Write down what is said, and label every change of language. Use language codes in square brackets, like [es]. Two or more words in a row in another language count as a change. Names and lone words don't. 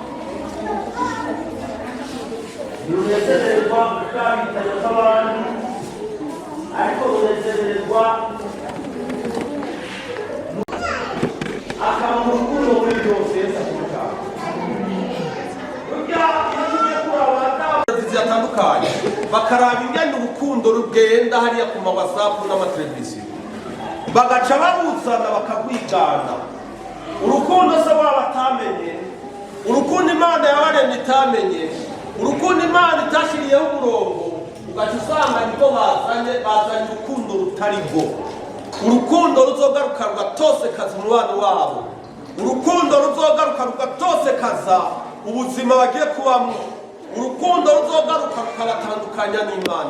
[rn] ntirunezererwa ubwabitanye bw'abandi, ariko runezererwa akaba mu rukundo muri byose. Yesu akubutanga burya iyo tugiye kuraba zitandukanye bakaraba ingene urukundo rugenda hariya ku mawasapu n'amateleviziyo, bagaca baruzana bakagwigana. Urukundo se waba batamenye, urukundo Imana yabaremye itamenye, urukundo Imana itashiriyeho umurongo, ugaca usanga nibwo bazanye urukundo rutari rwo. Urukundo ruzogaruka rugatosekaza umubano wabo, urukundo ruzogaruka rugatosekaza ubuzima bagiye kubamo, urukundo ruzogaruka rukabatandukanya n'Imana.